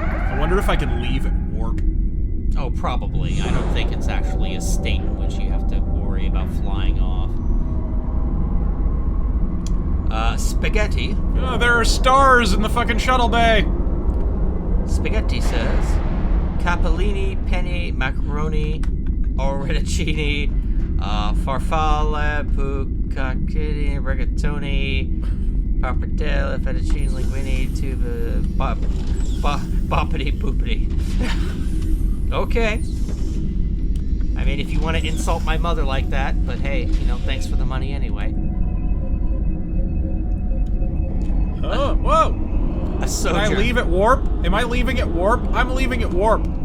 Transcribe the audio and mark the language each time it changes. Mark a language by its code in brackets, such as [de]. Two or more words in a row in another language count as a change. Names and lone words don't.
[en] I wonder if I can leave at warp. Oh, probably. I don't think it's actually a state in which you have to worry about flying off. Spaghetti. Oh, there are stars in the fucking shuttle bay. Spaghetti says, capellini, penne, macaroni, orecchini, farfalle, bucacchini, rigatoni, pappardelle, fettuccine linguine, tuba, boppity boopity. Okay. I mean, if you want to insult my mother like that, but hey, you know, thanks for the money anyway. Oh, whoa! A sojourn. Can I leave at warp? Am I leaving at warp? I'm leaving at warp.